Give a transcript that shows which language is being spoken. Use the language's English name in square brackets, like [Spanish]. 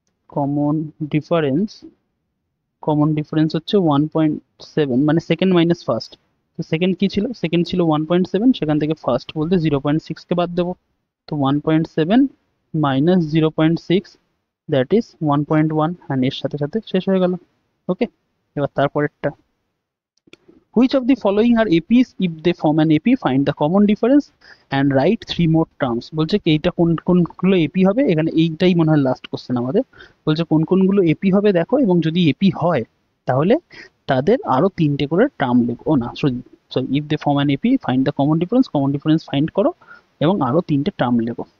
[Bangla] Common difference, common difference হচ্ছে 1.7, মানে second minus first. তো সেকেন্ড কি ছিল? সেকেন্ড ছিল 1.7, সেখান থেকে ফার্স্ট বলতে 0.6 কে বাদ দেবো, তো 1.7 মাইনাস 0.6, [English] that is 1.1 and [Bangla] এর সাথে সাথে শেষ হয়ে গেল। [English] okay, [Bangla] এবার তারপরেরটা, [English] which of the following are APs? If they form an AP, find the common difference and write 3 more terms। [Bangla] বলছে কি এইটা কোন কোনগুলো এপি হবে, এখানে এইটাই মনে হয় লাস্ট কোশ্চেন আমাদের। বলছে কোন কোনগুলো এপি হবে দেখো, এবং যদি এপি হয় তাহলে তাদের আরো তিনটে করে টার্ম লিখো। [English] ও না, sorry sorry, if they form an AP find the common difference find [Bangla] করো এবং আরো তিনটে টার্ম লেখো।